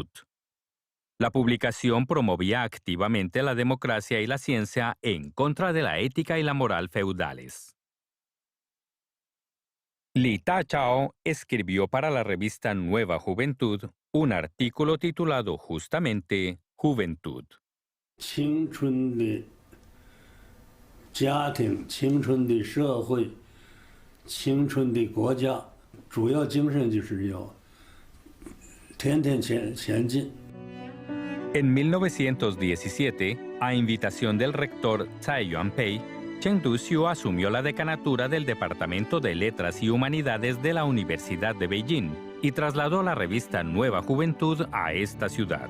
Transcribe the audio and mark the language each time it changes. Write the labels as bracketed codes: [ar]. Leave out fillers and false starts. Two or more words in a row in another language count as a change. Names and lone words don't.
[es] La publicación promovía activamente la democracia y la ciencia en contra de la ética y la moral feudales. Li Ta-chao escribió para la revista Nueva Juventud un artículo titulado justamente Juventud. [zh] 青春的家庭、青春的社会、青春的国家，主要精神就是要天天前进。 [es] En 1917, a invitación del rector Tsai Yuanpei, Chen Duxiu asumió la decanatura del Departamento de Letras y Humanidades de la Universidad de Beijing y trasladó la revista Nueva Juventud a esta ciudad.